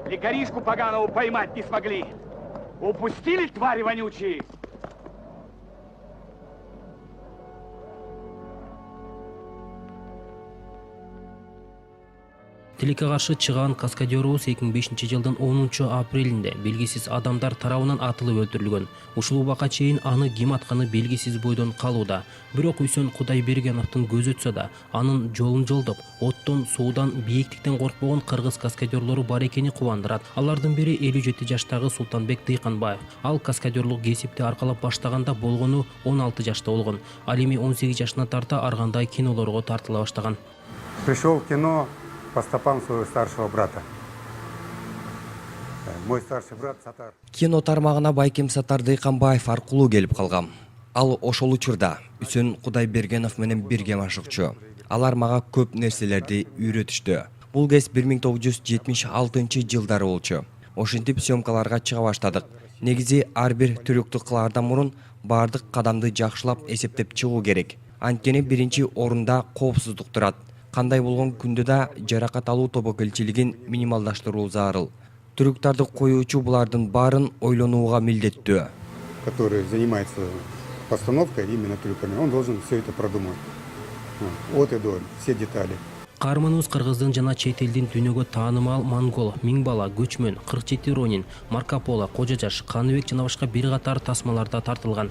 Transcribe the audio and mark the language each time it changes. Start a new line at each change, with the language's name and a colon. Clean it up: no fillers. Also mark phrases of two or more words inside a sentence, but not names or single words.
Russian: Лекаришку поганого поймать не смогли. Упустили, твари вонючие!
Kyrgyz: Тилекке каршы чыган каскадерубуз 2005-жылдын 10-апрелинде белгисиз адамдар тарабынан атылып өлтүрүлгөн. Ушул убакка чейин аны ким атканы белгисиз бойдон калууда. Бирок Үсөн Кудайбергеновдун көзү өтсө да, анын жолун жолдоп, оттон, суудан, бийиктиктен коркпогон кыргыз каскадерлору бар экени кубандырат. Алардын бири 57 жаштагы Султанбек Дыйканбаев. Ал каскадерлук кесипти аркалап баштаганда болгону 16 жашта болгон. Ал эми 18 жашына тарта ар кандай кинолорго тартыла баштаган.
Russian: Пришел в кино по стопам своего старшего брата. Мой старший брат Сатар.
Kyrgyz: Кино тармагына Байкем Сатар Дыйканбаев аркылуу келип калгам. Ал ошол учурда Үсөн Кудайбергенов менен бирге машыкчу. Алар мага көп нерселерди үйрөтүштү. Бул кез 1976-жылдары болчу. Ошентип съемкаларга чыга баштадык. Негизи ар бир трюкту кылаардан мурун бардык кадамды жакшылап эсептеп чыгуу керек. Анткени биринчи орунда коопсуздук турат. Кандай болгон күндө да жаракат алуу тобокелчилигин минималдаштыруу зарыл. Трюктарды коюучу булардын баарын ойлонууга милдеттүү.
Russian: Который занимается постановкой именно трюками, он должен все это продумать. От и до, все детали.
Kyrgyz: Каарманыбыз кыргыздын жана чет элдин дүйнөгө таанымал Монгол, Миңбала, Көчмөн, 47 Ронин, Марко Поло, Кожо Жаш, Каныбек жана башка бир катар тасмаларда тартылган.